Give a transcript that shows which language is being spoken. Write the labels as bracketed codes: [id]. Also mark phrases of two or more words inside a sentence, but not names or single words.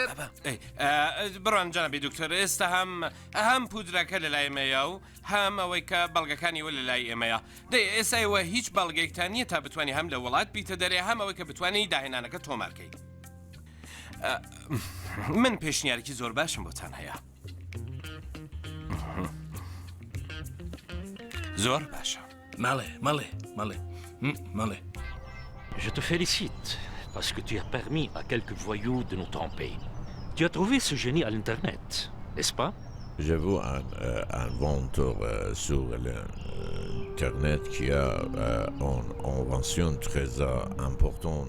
[ckb] بڕۆن جانبی دکتۆر ئێستا هەم پودرەکە لە لای ئێمەیە و هەم ئەوەی کە بەڵگەکانی وە لە لای ئێمەیە دەی ئێستاەوە هیچ بەڵگەیەکتان نییە تا بتوانانی هەم لە وڵات بیتە دەرێ هەم ئەوەی کە بتوانانی داهێنانەکە تۆمارکەی من پێشنیارێکی زۆر باشم بۆتان هەیە زۆر باشە مەڵێ [fr] Je te félicite parce que tu as permis à quelques voyous de nous tromper. Tu as trouvé ce génie à l'Internet, n'est-ce pas? J'ai vu un vendeur sur l'Internet qui a une invention très importante.